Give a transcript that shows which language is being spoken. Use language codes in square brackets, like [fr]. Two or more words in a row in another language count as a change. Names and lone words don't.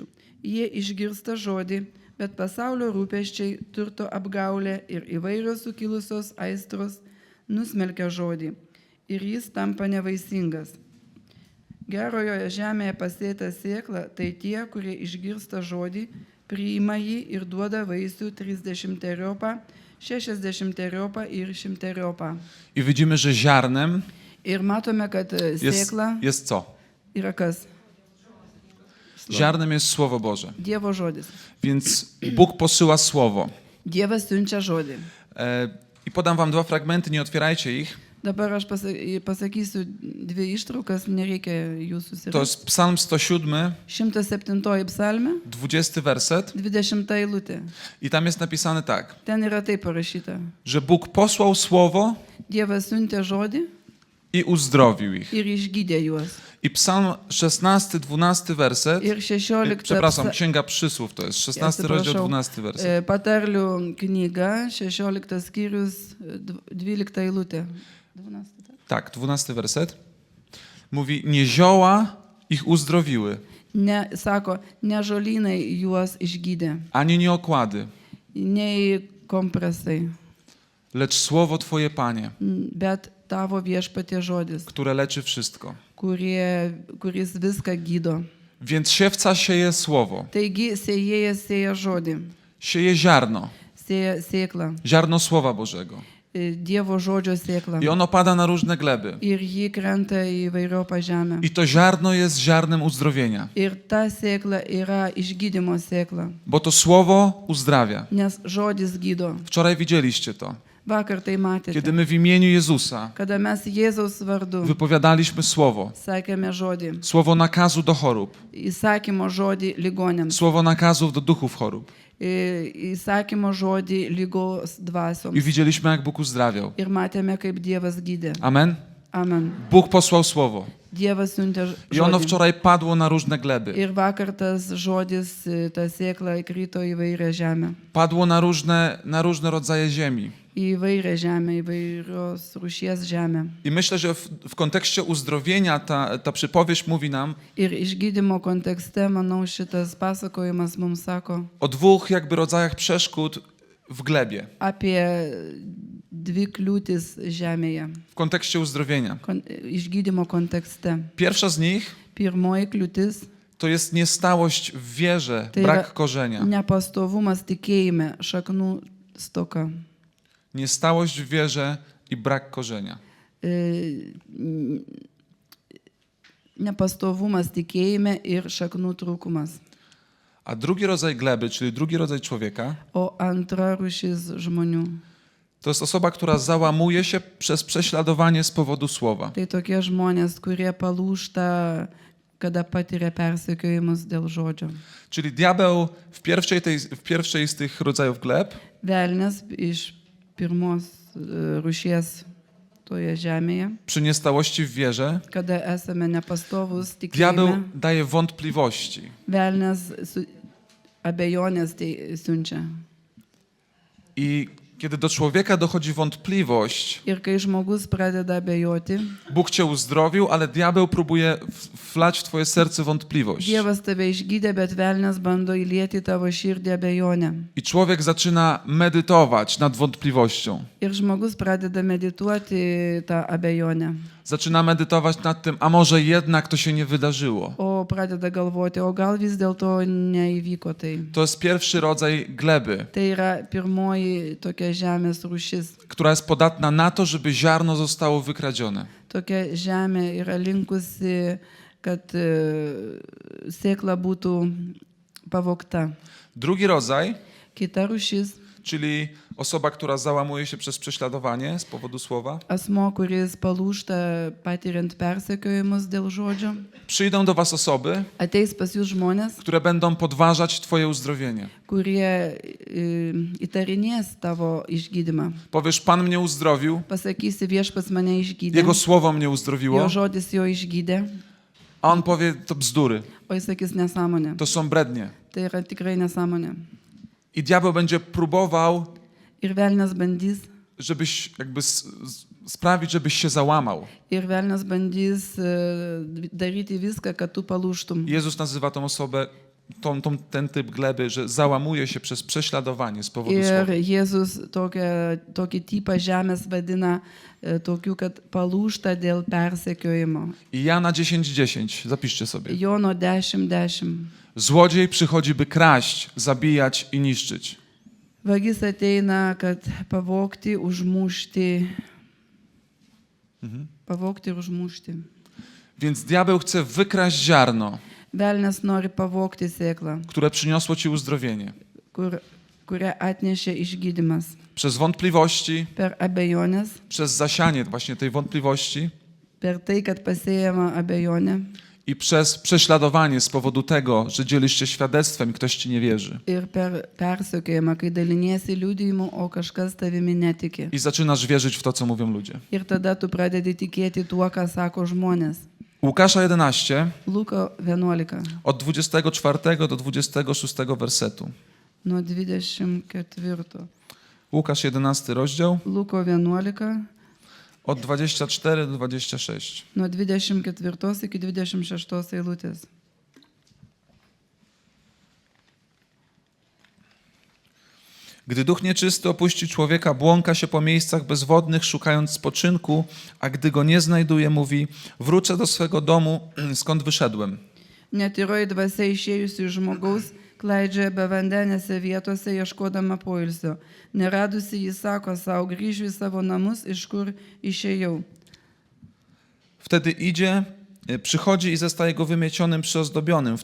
[lt] Jie išgirsta žodį, bet pasaulio rūpesčiai, turto apgaulė ir įvairios sukilusios aistros nusmelkia žodį ir jis tampa nevaisingas. Gerojoje žemėje pasėta sėkla, tai tie, kurie išgirsta žodį, priima jį ir duoda vaisių 30-eriopą, 60-eriopą ir 100-eriopą. [pl] I widzimy, że ziarnem [lt] Ir matome, kad sėkla [pl] jest co? [lt] yra kas? [pl] Ziarnem jest Słowo Boże. [lt] Dievo žodis. [pl] Więc Bóg posyła Słowo. [lt] Dievas siunčia žodį. [pl] I podam wam dwa fragmenty, nie otwierajcie ich. [lt] Dabar aš pasakysiu dvi ištraukas, nereikia jų [pl] To [lt] susirasti. [pl] jest Psalm 107, [lt] 107 psalmė, [pl] 20 werset. [lt] 20 eilutė. [pl] I tam jest napisane tak, [lt] Ten yra taip parašyta. [pl] że Bóg posłał Słowo [lt] Dievas siuntė žodį [pl] i uzdrowił ich. [lt] ir išgydė juos. [pl] I Psalm 16, 12 werset. [lt] Ir 16 [pl] Przepraszam, Księga Przysłów to jest 16 rozdział, [lt] Atsiprašau. [pl] 12 werset. [lt] Patarlių knyga, 16 skyrius, 12 eilutė. [pl] 12, tak? Tak, 12 werset. Mówi, nie zioła ich uzdrowiły, [lt] Ne, sako, ne žolynai juos išgydė, [pl] ani nie okłady, [lt] nei kompresai, [pl] lecz Słowo Twoje, Panie, [lt] bet tavo viešpatie žodis, [pl] które leczy wszystko. [lt] kuris viską gydo. [pl] Więc siewca sieje Słowo, [lt] Taigi sėjėjas sėja žodį, [pl] sieje ziarno, [lt] sėja sėklą, [pl] ziarno Słowa Bożego. [lt] Dievo žodžio sėklą. [pl] I ono pada na różne gleby. [lt] Ir jį krenta į vairiopą žemę. [pl] I to ziarno jest ziarnem uzdrowienia, [lt] Ir ta sėkla yra išgydymo sėkla, [pl] bo to Słowo uzdrawia. [lt] nes žodis gydo. [pl] Wczoraj widzieliście to, [lt] Vakar tai matėte, [pl] kiedy my w imieniu Jezusa [lt] kada mes Jėzaus vardu [pl] wypowiadaliśmy Słowo, [lt] sakėme žodį, [pl] Słowo nakazu do chorób, [lt] įsakymo žodį ligonėms, [pl] Słowo nakazów do duchów chorób. [lt] įsakymo žodį lygos [pl] I [lt] dvasioms. [pl] widzieliśmy, jak Bóg uzdrawiał. [lt] Ir matėme, kaip Dievas gydė. [pl] Amen. [lt] Amen. [pl] Bóg posłał Słowo. [lt] Dievas siuntė [pl] I ono [lt] žodį. [pl] wczoraj padło na różne gleby. [lt] Ir vakar tas žodis, ta sėkla krito į vairią žemę. [pl] Padło na różne rodzaje ziemi. [lt] Į vairią žemę, į vairios rūšies žemę. [pl] I myślę, że w kontekście uzdrowienia ta przypowieść mówi nam [lt] Ir išgydymo kontekste, manau, šitas pasakojimas mums sako [pl] o dwóch jakby rodzajach przeszkód w glebie. [lt] apie dvi kliūtis žemėje. [pl] W kontekście uzdrowienia. [lt] Išgydymo kontekste. [pl] Pierwsza z nich [lt] Pirmoji kliūtis [pl] to jest niestałość w wierze, [lt] tai [pl] brak [lt] yra [pl] korzenia. [lt] nepastovumas tikėjime, šaknų stoka. [pl] Niestałość w wierze i brak korzenia. [lt] Nepastovumas tikėjime ir šaknų trūkumas. [pl] A drugi rodzaj gleby, czyli drugi rodzaj człowieka, [lt] O antra rūšis žmonių. [pl] to jest osoba, która załamuje się przez prześladowanie z powodu słowa. [lt] Tai tokie žmonės, kurie palūšta, kada patiria persekiojimus dėl žodžio. [pl] Czyli diabeł w pierwszej z tych rodzajów gleb [lt] Velnes iš pirmos rūšies toje žemėje, [pl] przy niestałości w wierze, [lt] kada esame nepastovus [pl] diabeł [lt] tikėjime, [pl] daje wątpliwości. [lt] velnes abejonės tai siunčia. [pl] I kiedy do człowieka dochodzi wątpliwość, [lt] Ir kai žmogus pradeda abejoti, [pl] Bóg cię uzdrowił, ale diabeł próbuje wlać w twoje serce wątpliwość. [lt] Dievas tave išgydė, bet velnes bando įlieti tavo širdį abejonę. [pl] I człowiek zaczyna medytować nad wątpliwością. [lt] Ir žmogus pradeda medituoti tą abejonę. [pl] Zaczyna medytować nad tym, a może jednak to się nie wydarzyło. [lt] O pradeda galvoti, o gal vis dėlto neįvyko tai. [pl] To jest pierwszy rodzaj gleby, [lt] Tai yra pirmoji tokia žemės rūšis. [pl] która jest podatna na to, żeby ziarno zostało wykradzione. [lt] Tokia žemė yra linkusi, kad sėkla būtų pavogta. [pl] Drugi rodzaj, [lt] Kita rūšis [pl] czyli osoba, która załamuje się przez prześladowanie z powodu słowa, - [lt] asmo, kuris palūšta patiriant persekiojimus dėl žodžio. [pl] przyjdą do was osoby, [lt] Ateis pas jūs žmonės, [pl] które będą podważać twoje uzdrowienie. [lt] kurie įtarinės tavo išgydymą. [pl] Powiesz, Pan mnie uzdrowił, [lt] Pasakysi, viešpats mane išgydė, [pl] Jego słowo mnie [lt] jo [pl] uzdrowiło, [lt] žodis jo išgydė, [pl] a on powie, to bzdury, [lt] o jis sakys nesąmonė. [pl] to są brednie. [lt] Tai yra tikrai nesąmonė. [pl] I diabeł będzie próbował, [lt] Ir velnes bandys, [pl] żebyś jakby sprawić, żebyś się załamał. [lt] ir velnes bandys daryti viską, kad tu palūštum. [pl] Jezus nazywa tą osobę ten typ gleby, że załamuje się przez prześladowanie z powodu [lt] Ir [pl] słowa. [lt] Jėzus tokį tipą žemės vadina tokiu, kad palūšta dėl persekiojimo. [pl] I Jana 10:10, zapiszcie sobie. [lt] Jono 10:10. [pl] Złodziej przychodzi, by kraść, zabijać i niszczyć. [lt] Vagis ateina, kad pavogti, užmušti. Pavogti ir užmušti. [pl] Więc diabeł chce wykraść ziarno, [lt] Velnes nori pavogti sėklą, [pl] które przyniosło ci uzdrowienie. [lt] kurią atnešė išgydymas. [pl] Przez wątpliwości, [lt] Per abejonės, [pl] przez zasianie właśnie tej wątpliwości [lt] per tai, kad pasėjama abejonė [pl] i przez prześladowanie z powodu tego, że dzielisz się świadectwem i ktoś ci nie wierzy. [lt] ir per persekiojimą, kai daliniesi liudijimu, o kažkas tavimi netiki. [pl] I zaczynasz wierzyć w to, co mówią ludzie. [lt] Ir tada tu pradedi tikėti tuo, ką sako žmonės. [pl] Łukasza 11, [lt] Luko 11, [pl] od 24 do 26 wersetu. [lt] nuo 24. [pl] Łukasz 11 rozdział, [lt] Luko 11, [pl] od 24 do 26. [lt] nuo 24 iki 26 eilutės. [pl] Gdy duch nieczysty opuści człowieka, błąka się po miejscach bezwodnych, szukając spoczynku, a gdy go nie znajduje, mówi: wrócę do swego domu, skąd wyszedłem. [lt] Netyroji dvasia išėjusi iš žmogaus, klaidžioja be vandenėse vietose ieškodama poilsio. Neradusi jis sako savo, grįšiu į savo namus, iš kur išėjau. [pl] Wtedy przychodzi i zostaje go wymiecionym, przyozdobionym.